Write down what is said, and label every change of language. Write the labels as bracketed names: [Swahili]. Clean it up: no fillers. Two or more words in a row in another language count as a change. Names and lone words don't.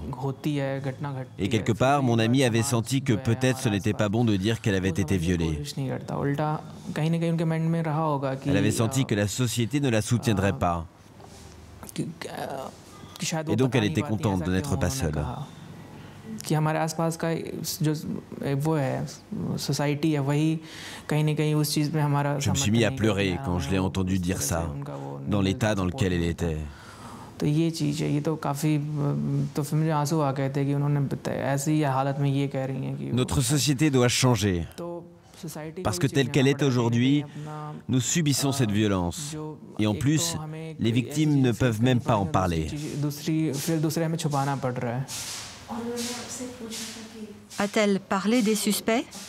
[French] Et quelque part, mon ami avait senti que peut-être ce n'était pas bon de dire qu'elle avait été violée. Elle avait senti que la société ne la soutiendrait pas. Et donc elle était contente de n'être pas seule. [Hindi] कि हमारे आसपास का जो वो है सोसाइटी है वही कहीं न कहीं उस चीज़ में हमारा [French] Je me suis mis à pleurer quand je l'ai entendu dire ça, dans l'état dans lequel elle était. [Hindi] तो ये चीज़ है, ये तो काफ़ी तो फिर मुझे आंसू आ गए थे कि उन्होंने बताया ऐसी हालत में ये कह रही हैं कि [French] Notre société doit changer. Parce que telle qu'elle est aujourd'hui, nous subissons cette violence. Et en plus, les victimes ne peuvent même pas en parler. A-t-elle parlé des suspects?